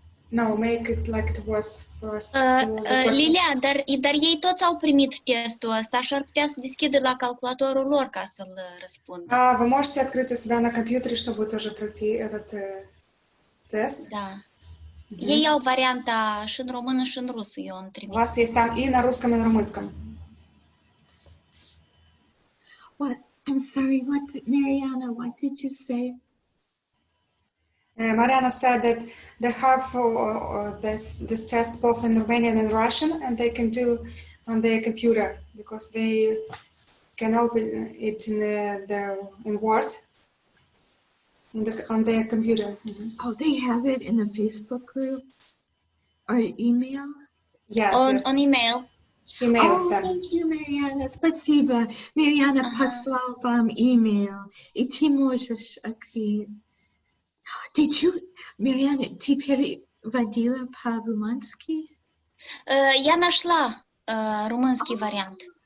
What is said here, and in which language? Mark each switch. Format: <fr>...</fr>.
<en>No, make it like it was first.</en> <ro>Lilia, dar ei toți au primit testul ăsta și ar putea să deschidă la calculatorul lor ca să-l răspundă.</ro> <ru>Вы можете открыть у себя на компьютере, чтобы тоже пройти этот тест?</ru> <ro>Da. Ei au varianta și în română și în rusă, eu am trimis.</ro> <ru>У вас есть там и на русском, и на румынском.</ru> <en>What? I'm sorry, Mariana, what did you say? Mariana said that they have this test both in Romanian and Russian, and they can do on their computer because they can open it in Word on their computer. Oh, they have it in the Facebook group or email? Yes, On email. Email them. Thank you, Mariana.</en> <ru>Спасибо. Mariana послал вам email, и ты можешь открыть.</ru> <en>Did you,</en> <ru>Mariana, ты переводила по-румынски? Я нашла румынский вариант.</ru>